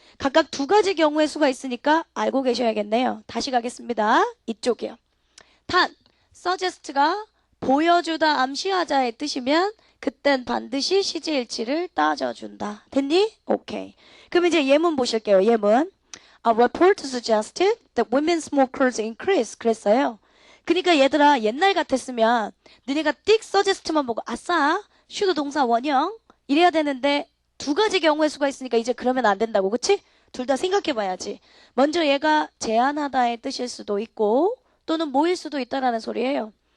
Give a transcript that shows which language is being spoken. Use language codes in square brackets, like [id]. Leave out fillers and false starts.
[ko] 각각 두 가지 경우의 수가 있으니까 알고 계셔야겠네요. 다시 가겠습니다. 이쪽이요. 단, suggest가 보여주다 암시하자의 뜻이면 그땐 반드시 시제일치를 따져준다. 됐니? 오케이. 그럼 이제 예문 보실게요. 예문. [en] A report suggested that women smokers increase. [ko] 그랬어요. 그러니까 얘들아 옛날 같았으면 너네가 띡 suggest만 보고 아싸 should 동사 원형 이래야 되는데 두 가지 경우의 수가 있으니까 이제 그러면 안 된다고. 그치? 둘 다 생각해 봐야지. 먼저 얘가 제한하다의 뜻일 수도 있고 또는 뭐일 수도 있다라는 소리예요.